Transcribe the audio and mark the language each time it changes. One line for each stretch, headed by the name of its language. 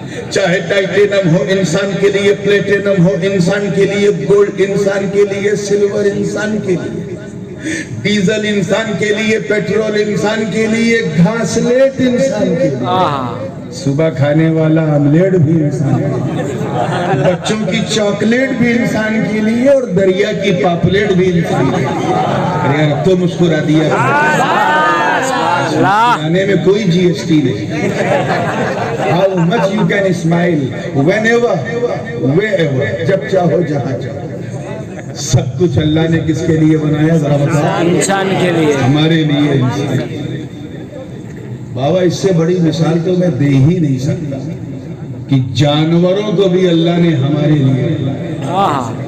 Urdu: چاہے ٹائٹینم ہو انسان کے لیے, پلیٹینم ہو انسان کے لیے, گولڈ انسان کے لیے, سلور انسان کے لیے, ڈیزل انسان کے لیے, پیٹرول انسان کے لیے, گھاسلیٹ انسان کے لیے, صبح کھانے والا آملیٹ بھی انسان کے لیے, بچوں کی چاکلیٹ بھی انسان کے لیے, اور دریا کی پاپلیٹ بھی انسان کے لیے. ارے یار تو مسکرا دیا, کھانے میں کوئی جی ایس ٹی نہیں.
English: How much you can smile whenever, wherever,
Urdu: جب چاہو جہاں چاہو. سب کچھ اللہ نے کس کے لیے بنایا ذرا بتاؤ. انسان کے لیے, ہمارے لیے انسان. بابا اس سے بڑی مثال تو میں دے ہی نہیں سکتا کہ جانوروں کو بھی اللہ نے ہمارے لیے بنایا.